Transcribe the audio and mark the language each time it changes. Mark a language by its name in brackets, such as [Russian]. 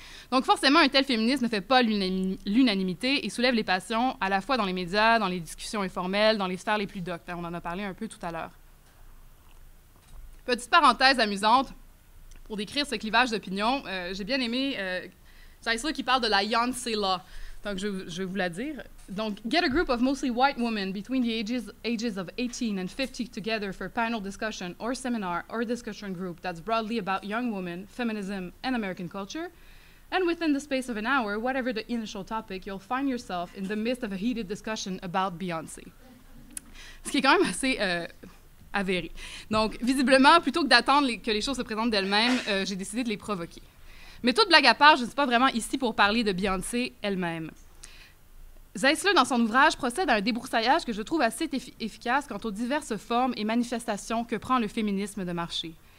[French] Donc forcément, un tel féminisme ne fait pas l'unanimité et soulève les passions à la fois dans les médias, dans les discussions informelles, dans les sphères les plus doctes. On en a parlé un peu tout à l'heure. Petite parenthèse amusante, pour décrire ce clivage d'opinion, j'ai bien aimé Zeisler qui parle de la Beyoncé Law. Donc, je vais vous la dire. [English] Donc, get a group of mostly white women between the ages of 18 and 50 together for panel discussion or seminar or discussion group that's broadly about young women, feminism, and American culture. And within the space of an hour, whatever the initial topic, you'll find yourself in the midst of a heated discussion about Beyoncé. [French] Ce qui est quand même assez avéré. Donc, visiblement, plutôt que d'attendre que les choses se présentent d'elles-mêmes, j'ai décidé de les provoquer. Mais toute blague à part, je ne suis pas vraiment ici pour parler de Beyoncé elle-même. Zeisler, dans son ouvrage, procède à un débroussaillage que je trouve assez efficace quant aux diverses formes et manifestations que prend le féminisme de marché.